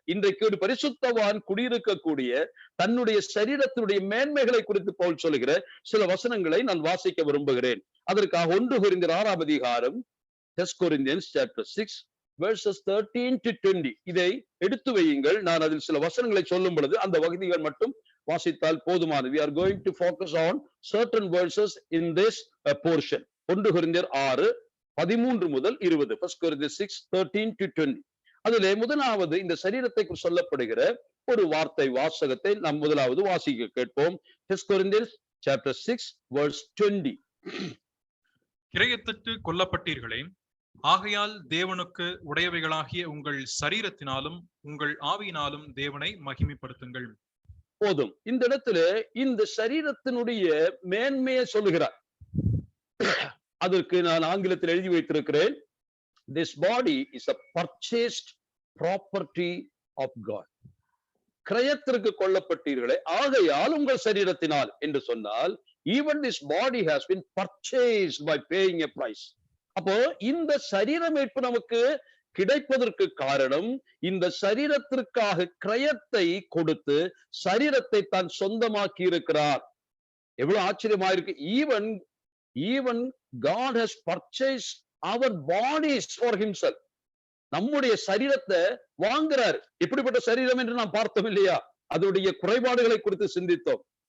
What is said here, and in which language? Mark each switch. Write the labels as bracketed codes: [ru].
[ta] இன்றைக்கு ஒரு பரிசுத்தவான் குடியிருக்கக்கூடிய தன்னுடைய சரீரத்தினுடைய மேன்மைகளை குறித்து பவுல் சொல்லுகிற சில வசனங்களை நான் வாசிக்க விரும்புகிறேன். அதற்காக 1 கொரிந்தியர் 6 அதிகாரம், [en] First Corinthians chapter 6 verses 13 to 20 [ta] இதை எடுத்து வையுங்கள். நான் அதில் சில வசனங்களை சொல்லும் பொழுது அந்த வசனங்கள் மட்டும் வாசித்தால் போதுமானது. [en] We are going to focus on certain verses in this portion. [ta] 1 கொரிந்தியர் 6 13 முதல் 20. [en] First Corinthians 6 13 to 20. [ta] அதிலே முதலாவது இந்த சரீரத்தை சொல்லப்படுகிற ஒரு வார்த்தை வாசகத்தை நாம் முதலாவது வாசிக்க கேட்போம். [en] First Corinthians chapter 6 verse 20. [ta] கிரயத்துக்கு கொல்லப்பட்டீர்களே, ஆகையால் தேவனுக்கு உடையவைகளாகிய உங்கள் சரீரத்தினாலும் உங்கள் ஆவியினாலும் தேவனை மகிமைப்படுத்துங்கள். போதும். இந்த இடத்துல இந்த சரீரத்தினுடைய மேன்மையை சொல்லுகிறார். அதற்கு நான் ஆங்கிலத்தில் எழுதி வைத்திருக்கிறேன், [en] this body is a purchased property of God. [ta] கிரயத்திற்கு கொல்லப்பட்டீர்களே, ஆகையால் உங்கள் சரீரத்தினால் என்று சொன்னால், [en] even this body has been purchased by paying a price. [ta] அப்போ இந்த சரீர மீட்பு நமக்கு கிடைப்பதற்கு காரணம், இந்த சரீரத்திற்காக கிரயத்தை கொடுத்து சரீரத்தை தான் சொந்தமாக்கி இருக்கிறார். எவ்வளவு ஆச்சரியமா இருக்கு. [en] even God has purchased our bodies for himself. [ta] நம்முடைய சரீரத்தை வாங்குறார். எப்படிப்பட்ட சரீரம் என்று நாம் பார்த்தோம் இல்லையா? அதனுடைய குறைபாடுகளை குறித்து சிந்தித்தோம்.